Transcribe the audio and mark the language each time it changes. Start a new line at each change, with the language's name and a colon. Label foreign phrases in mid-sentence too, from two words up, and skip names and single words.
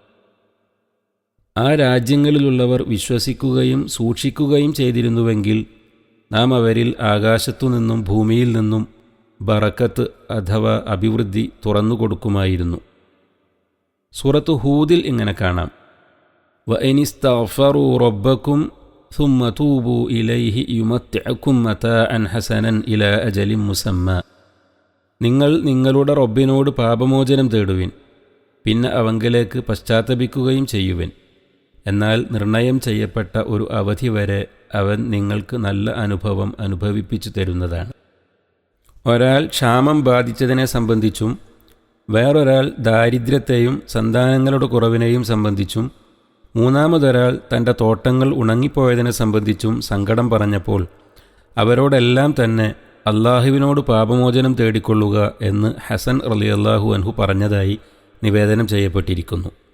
Malayalam: ആ രാജ്യങ്ങളിലുള്ളവർ വിശ്വസിക്കുകയും സൂക്ഷിക്കുകയും ചെയ്തിരുന്നുവെങ്കിൽ നാം അവരിൽ ആകാശത്തുനിന്നും ഭൂമിയിൽ നിന്നും ബറക്കത്ത് അഥവാ അഭിവൃദ്ധി തുറന്നുകൊടുക്കുമായിരുന്നു. സൂറത്ത് ഹൂദിൽ ഇങ്ങനെ കാണാം,
Arabic: وأن استغفروا ربكم ثم توبوا إليه يمتعكم متاعا حسنا إلى أجل مسمى.
Malayalam: നിങ്ങൾ നിങ്ങളുടെ റബ്ബിനോട് പാപമോചനം തേടുവിൻ, പിന്നെ അവങ്കലേക്ക് പശ്ചാത്തപിക്കുകയും ചെയ്യുവിൻ. എന്നാൽ നിർണയം ചെയ്യപ്പെട്ട ഒരു അവധി വരെ അവൻ നിങ്ങൾക്ക് നല്ല അനുഭവം അനുഭവിപ്പിച്ചു തരുന്നതാണ്. ഒരാൾ ക്ഷാമം ബാധിച്ചതിനെ സംബന്ധിച്ചും വേറൊരാൾ ദാരിദ്ര്യത്തെയും സന്താനങ്ങളുടെ കുറവിനെയും സംബന്ധിച്ചും മൂന്നാമതൊരാൾ തൻ്റെ തോട്ടങ്ങൾ ഉണങ്ങിപ്പോയതിനെ സംബന്ധിച്ചും സങ്കടം പറഞ്ഞപ്പോൾ അവരോടെല്ലാം തന്നെ അള്ളാഹുവിനോട് പാപമോചനം തേടിക്കൊള്ളുക എന്ന് ഹസൻ
Arabic: رضي الله عنه
Malayalam: പറഞ്ഞതായി നിവേദനം ചെയ്യപ്പെട്ടിരിക്കുന്നു.